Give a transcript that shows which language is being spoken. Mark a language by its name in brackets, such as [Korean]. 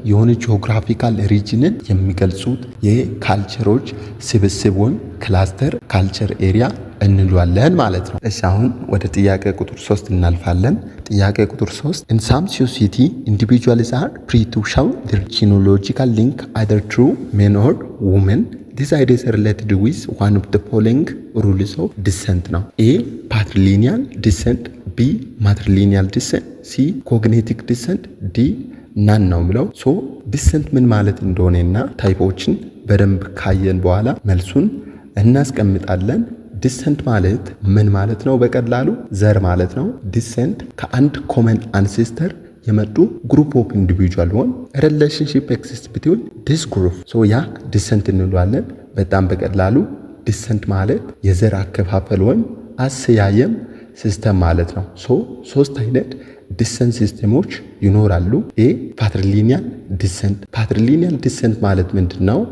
[Amharic] የሆነ ጂኦግራፊካል ሪጅንን የሚገልጹት የካልቸሮች ስብስብ ወይም ክላስተር ካልቸር ኤሪያ እንሏለን ማለት ነው። እሺ አሁን ወደ ጥያቄ ቁጥር 3 እናልፋለን። ጥያቄ ቁጥር 3 [English] in some society individuals are free to show their genealogical link either through men or women. This idea is related with one of the following rules of descent ነው። A patrilineal descent, B matrilineal descent, C cognitive descent, D ናን ነው ብለው። [Amharic] ሶ ዲሰንት ምን ማለት እንደሆነና ታይፖችን በደንብ ካየን በኋላ መልሱን እናስቀምጣለን። ዲሰንት ማለት ምን ማለት ነው? በቀላሉ ዘር ማለት ነው። ዲሰንት ከአንድ ኮመን አንሴስተር የመጡ ግሩፕ ኦፍ ኢንዲቪጁዋል ወይም ሪሌሽንሺፕ ኤግዚስት ቢትዊን ዲስ ግሩፕ ያ ዲሰንት እንለዋለን። በጣም በቀላሉ ዲሰንት ማለት የዘር አከፋፈል ወይም አሰያየም ሲስተም ማለት ነው። ሶስት አይነት ዲሰንት ሲስተሞች ይኖራሉ። ፓትሪሊኒያል ዲሰንት። ፓትሪሊኒያል ዲሰንት ማለት ምንድን ነው?